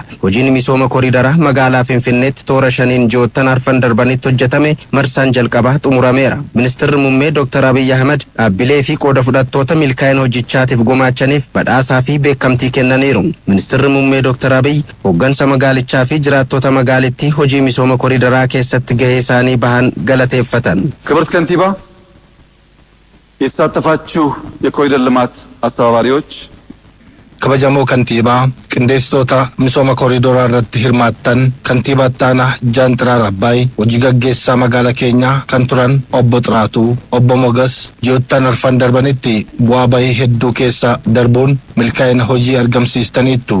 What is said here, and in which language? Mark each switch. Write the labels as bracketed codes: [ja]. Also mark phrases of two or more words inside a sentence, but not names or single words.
[om] Hojiin misooma koriidaraa magaalaa Finfinneetti toora 5 ji'oottan arfan darbanitti hojjetame marsaan jalqabaa xumurameera. Ministeerri Muummee Dr. Abiy Ahimad dhaabbilee fi qooda fudhattoota milkaa'ina hojichaatiif gumaachaniif badhaasaa fi beekamtii kennaniiru. Ministeerri Muummee Dr. Abiy hooggansa magaalichaa fi jiraattota magaalittii hojii misooma koriidaraa keessatti gahee isaanii bahan galateeffatan. [am] ክብርት ከንቲባ፣ የተሳተፋችሁ የኮሪደር ልማት አስተባባሪዎች፣ [om] kabajamoo kantiibaa qindeessitoota misooma koriidoraa irratti hirmaattan kantiibaa Taanaa Jaantiraar Abbaay hojii gaggeessaa magaalaa keenyaa kan turan obbo Xiraatuu obbo Mogas ji'oottan arfan darbanitti bu'aa bahii hedduu keessa darbuun milkaa'ina hojii argamsiistaniittu.